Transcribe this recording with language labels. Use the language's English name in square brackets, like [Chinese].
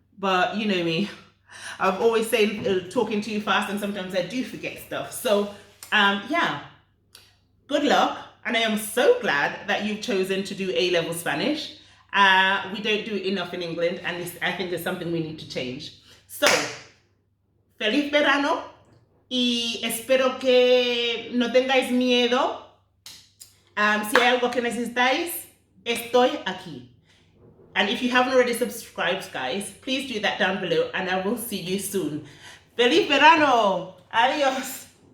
[English] But you know me, I've always said talking too fast, and sometimes I do forget stuff. So yeah, good luck, and I am so glad that you've chosen to do A-level Spanish. We don't do it enough in England, and I think it's something we need to change. [Spanish] So, feliz verano, y espero que no tengáis miedo. Si hay algo que necesitáis, estoy aquí. [English] And if you haven't already subscribed, guys, please do that down below, and I will see you soon. [Spanish] Feliz verano! Adios!